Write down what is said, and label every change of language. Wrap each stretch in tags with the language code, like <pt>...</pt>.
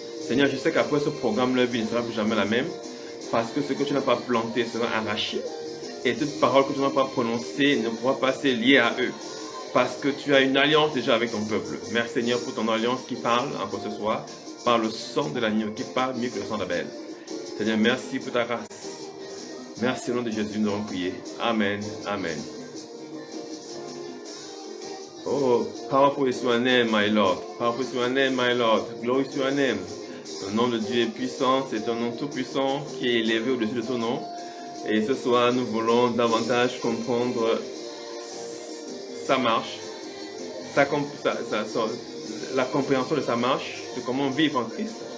<fr>Seigneur, je sais qu'après ce programme, leur vie ne sera plus jamais la même parce que ce que tu n'as pas planté sera arraché et toute parole que tu n'as pas prononcée ne pourra pas se lier à eux parce que tu as une alliance déjà avec ton peuple. Merci Seigneur pour ton alliance qui parle encore ce soir par le sang de l'agneau qui parle mieux que le sang d'Abel. Seigneur, merci pour ta grâce. Merci au nom de Jésus, nous allons prier. Amen, amen.</fr> <en>Oh, powerful is your name, my Lord. Powerful is your name, my Lord. Glory to your name.</en> <fr>Le nom de Dieu est puissant, c'est un nom tout puissant qui est élevé au-dessus de ton nom. Et ce soir, nous voulons davantage comprendre sa marche, la compréhension de sa marche, de comment vivre en Christ.</fr>